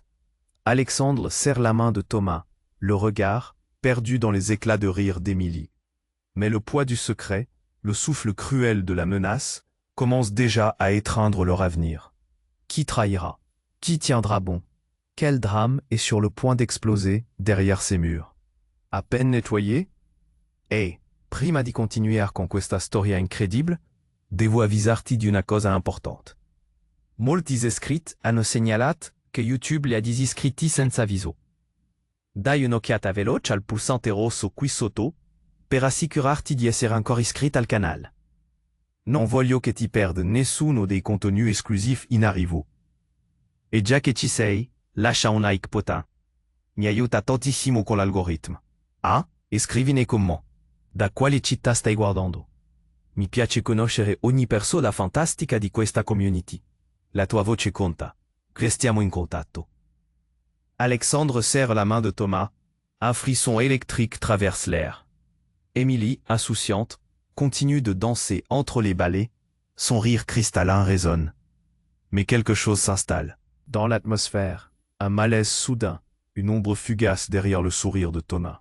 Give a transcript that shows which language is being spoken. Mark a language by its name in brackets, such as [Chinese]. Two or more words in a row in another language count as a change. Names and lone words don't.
[French] Alexandre serre la main de Thomas, le regard perdu dans les éclats de rire d'Émilie. Mais le poids du secret, le souffle cruel de la menace, commence déjà à étreindre leur avenir. Qui trahira? Qui tiendra bon? Quel drame est sur le point d'exploser derrière ces murs? À peine nettoyé? [Italian] Prima di continuare con questa storia incredibile, devo avvisarti di una cosa importante. Molti iscritti hanno segnalato che YouTube li ha disiscritti senza avviso. Dai un'occhiata veloce al pulsante rosso qui sotto, per assicurarti di essere ancora iscritto al canale. Non voglio che ti perda nessuno dei contenuti esclusivi in arrivo. E già che ci sei, lascia un like potin. Mi aiuta tantissimo con l'algoritmo. E scrivi nei commenti. Da quale città stai guardando? Mi piace conoscere ogni persona fantastica di questa community. La tua voce conta. Restiamo in contatto. [French] Alexandre serre la main de Thomas. Un frisson électrique traverse l'air. Émilie, insouciante, continue de danser entre les balais. Son rire cristallin résonne. Mais quelque chose s'installe. Dans l'atmosphère, un malaise soudain, une ombre fugace derrière le sourire de Thomas.